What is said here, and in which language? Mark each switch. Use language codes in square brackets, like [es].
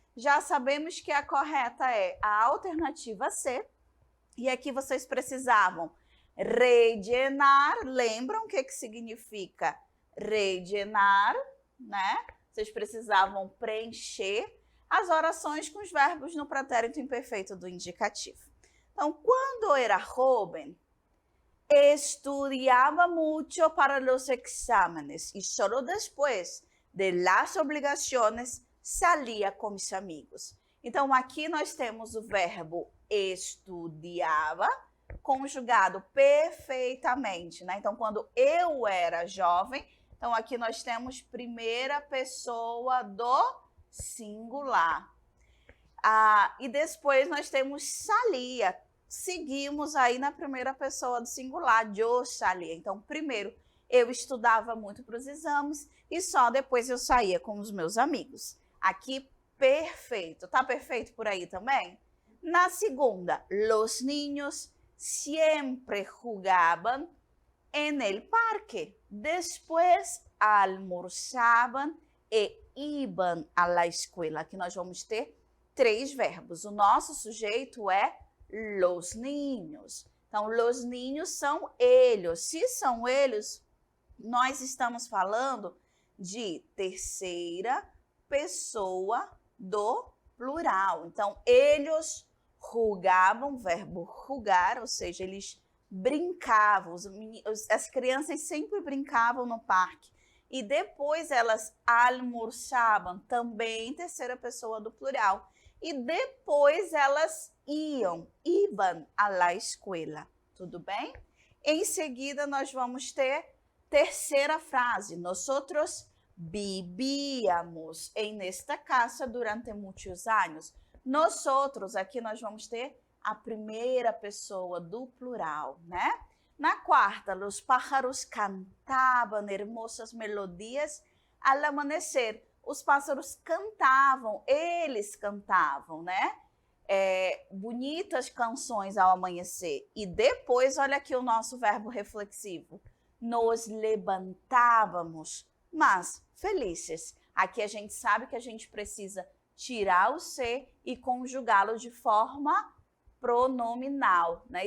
[pt] Já sabemos que a correta é a alternativa C. E aqui vocês precisavam rellenar. Lembram o que significa rellenar, né? Vocês precisavam preencher as orações com os verbos no pretérito imperfeito do indicativo. Então, [es] quando era joven, estudiaba mucho para los exámenes y solo después de las obrigaciones salía com mis amigos. [pt] Então, aqui nós temos o verbo estudiava conjugado perfeitamente, né? Então, quando eu era jovem, então aqui nós temos primeira pessoa do singular. E depois nós temos salia. Seguimos aí na primeira pessoa do singular, eu salia. Então, primeiro, eu estudava muito para os exames e só depois eu saía com os meus amigos. Aqui, perfeito. Tá perfeito por aí também? [es] Na segunda, los niños siempre jugaban en el parque. Después almorzaban e iban a la escuela. [pt] Aqui nós vamos ter 3 verbos. O nosso sujeito é los niños. Então, los niños são eles. Se são eles, nós estamos falando de terceira pessoa do plural. Então, eles jugavam, verbo jugar, ou seja, eles brincavam. As crianças sempre brincavam no parque. E depois elas almoçavam, também terceira pessoa do plural. E depois elas iam [es] a la escuela. [pt] Tudo bem? Em seguida, nós vamos ter terceira frase. [es] Nosotros vivíamos en esta casa durante muitos anos. [pt] Nosotros, aqui nós vamos ter a primeira pessoa do plural, né? Na quarta, [es] los pájaros cantaban hermosas melodias al amanecer. [pt] Os pássaros cantavam, eles cantavam, né? Bonitas canções ao amanhecer. E depois, olha aqui o nosso verbo reflexivo. [es] Nos levantávamos, mas felizes. [pt] Aqui a gente sabe que a gente precisa tirar o C e conjugá-lo de forma pronominal, né?